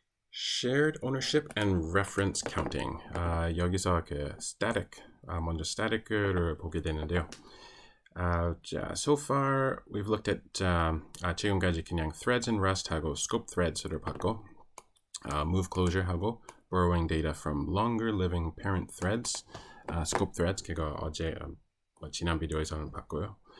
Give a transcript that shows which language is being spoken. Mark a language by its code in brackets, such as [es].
[en] Shared ownership and reference counting. [ko] 여기서 그 static, 먼저 static을 보게 되는데요. 자, [en] so far we've looked at [ko] 지금까지 그냥 threads and rest하고 scope threads를 봤고, move closure하고 [en] borrowing data from longer living parent threads, [ko] scope threads 그거 어제 지난 비디오에서는 봤고요.